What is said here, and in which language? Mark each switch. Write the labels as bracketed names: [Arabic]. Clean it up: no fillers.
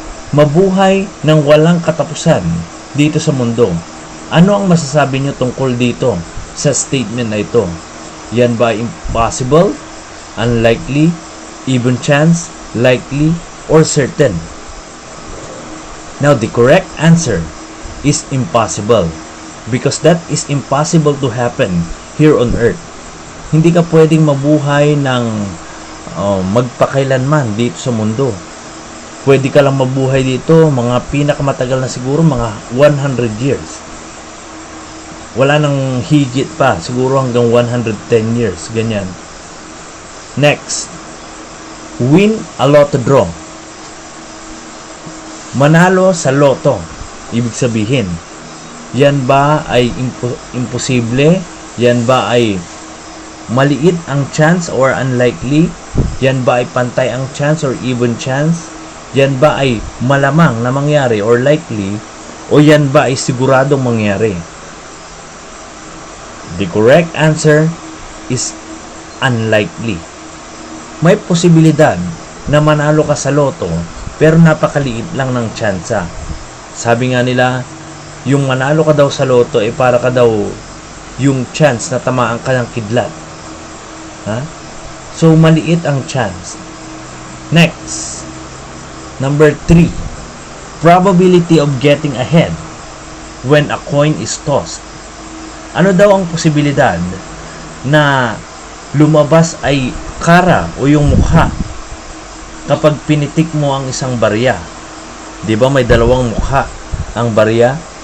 [Filipino] Mabuhay ng walang katapusan dito sa mundo. Ano ang masasabi nyo tungkol dito sa statement na ito? Yan ba impossible, unlikely, even chance, likely, or certain? [English] Now, the correct answer is impossible, because that is impossible to happen here on earth. [Filipino] Hindi ka pwedeng mabuhay ng magpakailanman dito sa mundo. Pwede ka lang mabuhay dito mga pinakamatagal na siguro mga 100 years. Wala nang higit pa, siguro hanggang 110 years, ganyan. [English] Next, win a lotto draw. [Filipino] Manalo sa loto. Ibig sabihin, yan ba ay imposible? Yan ba ay maliit ang chance or unlikely? Yan ba ay pantay ang chance or even chance? Yan ba ay malamang na mangyari or likely? O yan ba ay siguradong mangyari? [English] The correct answer is unlikely. [Filipino] May posibilidad na manalo ka sa loto, pero napakaliit lang ng tsansa. Sabi nga nila, yung manalo ka daw sa loto ay para ka daw yung chance na tamaan ka ng kidlat. So, maliit ang chance. [English] Next, number 3, probability of getting ahead when a coin is tossed. [Filipino] Ano daw ang posibilidad na lumabas ay kara o yung mukha kapag pinitik mo ang isang barya? Di ba may dalawang mukha ang barya?